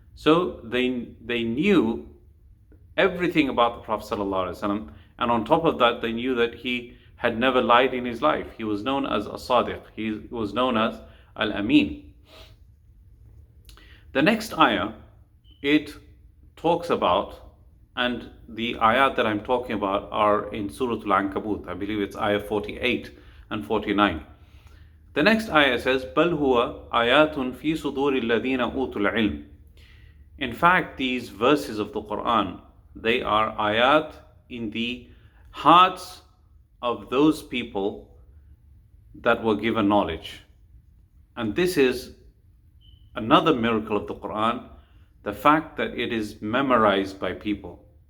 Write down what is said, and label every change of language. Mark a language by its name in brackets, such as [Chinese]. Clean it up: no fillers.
[English] So they knew everything about the Prophet ﷺ, and on top of that, they knew that he had never lied in his life. He was known as as-Sadiq. He was known as al-Amin. The next ayah, it talks about, and the ayat that I'm talking about are in Surah Al-Ankabut. I believe it's ayah 48 and 49. The next ayah says, [Arabic] بَلْ هُوَ آيَاتٌ فِي صُدُورِ الَّذِينَ أُوتُوا الْعِلْمِ. [English] In fact, these verses of the Quran, they are ayat in the hearts of those people that were given knowledge. And this is another miracle of the Quran, the fact that it is memorized by people.